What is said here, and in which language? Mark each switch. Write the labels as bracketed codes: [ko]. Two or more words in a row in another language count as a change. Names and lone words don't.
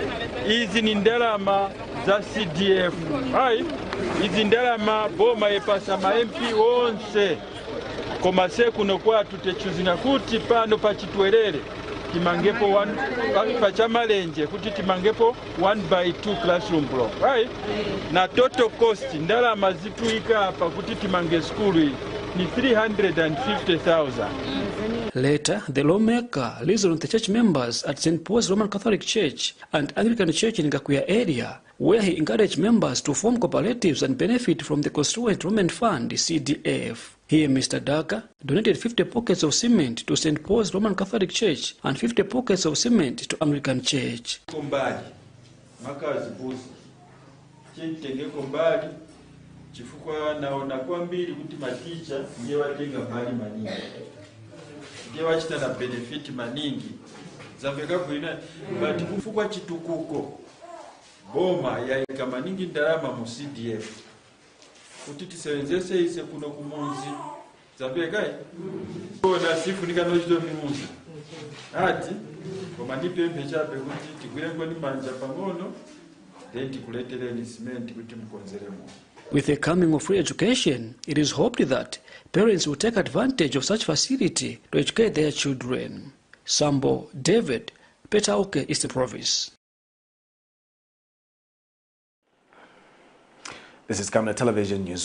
[ny] izi ni ndalama za CDF ayi izi ndalama boma epasa ma MP wonse koma sekuno kwatu techuzinga kuti pano pachitwerere timangepo pachamalenje kuti timangepo 1x2 [en] classroom block [ny] right na [en] total cost [ny] ndalama zituika hapa kuti timange skulu ni 350,000. [en] Later, the lawmaker listened to the church members at St. Paul's Roman Catholic Church and Anglican Church in Gakuya area, where he encouraged members to form cooperatives and benefit from the Constituent Women Fund, CDF. Here, Mr. Daka donated 50 pockets of cement to St. Paul's Roman Catholic Church and 50 pockets of cement to Anglican Church. [ny] Chifukwa naona kwa mbili kuti maticha ndiye watenga mali maningi ndiye wachita na benefit maningi zamveka kuina but kufukwa chitukuko boma yaika maningi ndalama mu CDF kuti tisewenzese ise kuno kumunzi zamveka bona sifunika nochito mimunzi ati koma ndipempe chape kuti tigwire ngoni manja pang'ono then tikuletereni cement kuti mkonzeremo. [en] With the coming of free education, it is hoped that parents will take advantage of such facility to educate their children. Sambo David, Petauke, Eastern Province. This is Camnet Television News.